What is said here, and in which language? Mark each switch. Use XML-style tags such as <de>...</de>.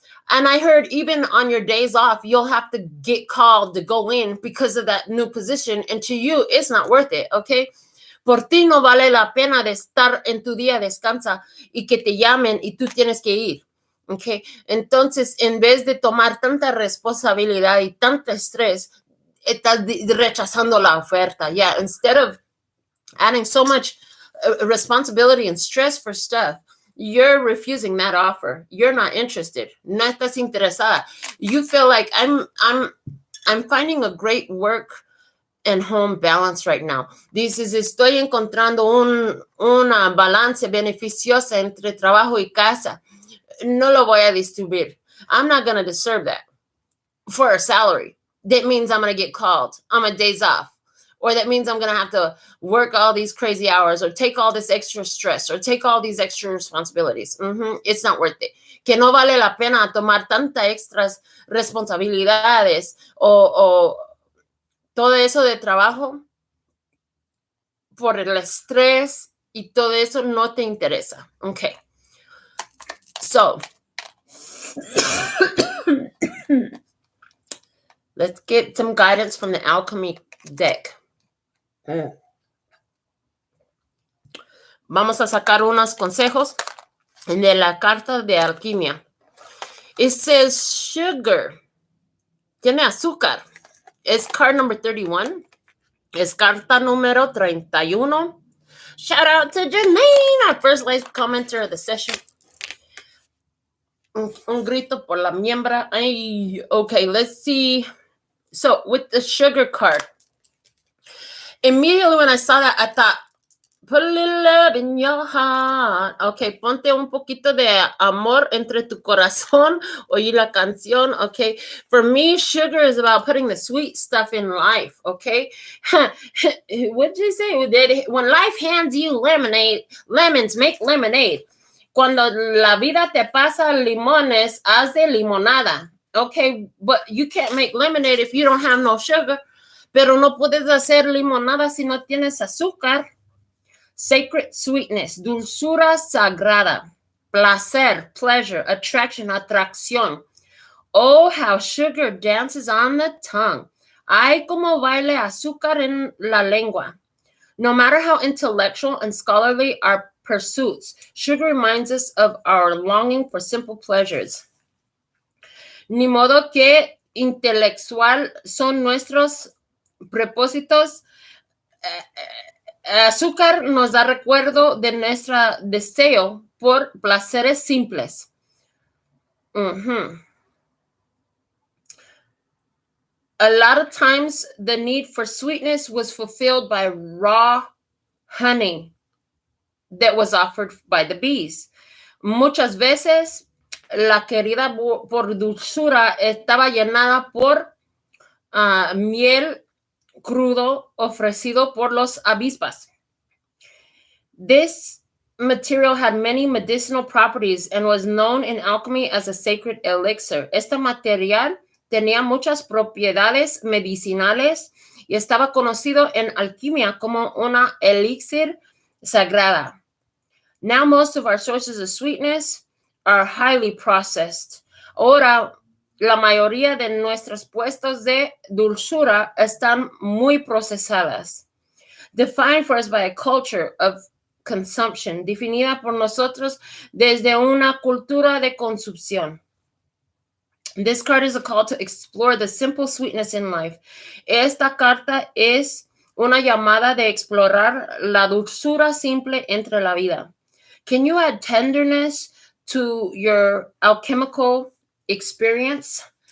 <en>And I heard even on your days off, you'll have to get called to go in because of that new position. And to you, it's not worth it, okay?</en> <es>Por ti no vale la pena de estar en tu día descansa y que te llamen y tú tienes que ir, okay? Entonces, en vez de tomar tanta responsabilidad y tanto estrés, estás rechazando la oferta.</es> <en>Yeah, instead of adding so much responsibility and stress for stuff, you're refusing that offer. You're not interested.</en> <es>No estás interesada.</es> <en>You feel like I'm finding a great work and home balance right now.</en> <es>Dices, estoy encontrando una balance beneficiosa entre trabajo y casa. No lo voy a distribuir.</es> <en>I'm not going to deserve that for a salary. That means I'm going to get called on my days off. Or that means I'm going to have to work all these crazy hours or take all this extra stress or take all these extra responsibilities. It's not worth it.</en> <es>Que no vale la pena tomar tantas extras responsabilidades o todo eso de trabajo por el estrés y todo eso no te interesa.</es> <en>Okay. So, let's get some guidance from the alchemy deck.</en> <es>Vamos a sacar unos consejos de la carta de alquimia.</es> <en>It says sugar.</en> <es>Tiene azúcar. Es</es> <en>card number 31.</en> <es>Es carta número 31.</es> <en>Shout out to Janine, our first live commenter of the session.</en> <es>Un grito por la miembra. Ay, okay,</es> <en>let's see. So, with the sugar card, immediately when I saw that, I thought, put a little love in your heart.</en> <es>Okay, ponte un poquito de amor entre tu corazón. Oí la canción,</es> <en>okay? For me, sugar is about putting the sweet stuff in life, okay? What did you say? When life hands you lemons make lemonade.</en> <es>Cuando la vida te pasa limones, haz de limonada.</es> <en>Okay, but you can't make lemonade if you don't have no sugar.</en> <es>Pero no puedes hacer limonada si no tienes azúcar.</es> <en>Sacred sweetness,</en> <es>dulzura sagrada. placer, pleasure, attraction, atracción.</es> <en>Oh, how sugar dances on the tongue.</en> <es>Ay, como baile azúcar en la lengua.</es> <en>No matter how intellectual and scholarly our pursuits, sugar reminds us of our longing for simple pleasures.</en> <es>Ni modo que intelectual son nuestros propósitos. Azúcar nos da recuerdo de nuestro deseo por placeres simples.</es> <en>A lot of times, the need for sweetness was fulfilled by raw honey that was offered by the bees.</en> <es>Muchas veces, la querida por dulzura estaba llenada por miel crudo ofrecido por los avispas.</es> <en>This material had many medicinal properties and was known in alchemy as a sacred elixir.</en> <es>Este material tenía muchas propiedades medicinales y estaba conocido en alquimia como una elixir sagrada.</es> <en>Now most of our sources of sweetness are highly processed.</en> <es>Ahora, la mayoría de nuestros puestos de dulzura están muy procesadas.</es> <en>Defined for us by a culture of consumption,</en> <es>definida por nosotros desde una cultura de consumpción.</es> <en>This card is a call to explore the simple sweetness in life.</en> <es>Esta carta es una llamada de explorar la dulzura simple entre la vida.</es> <en>Can you add tenderness to your alchemical experience?</en>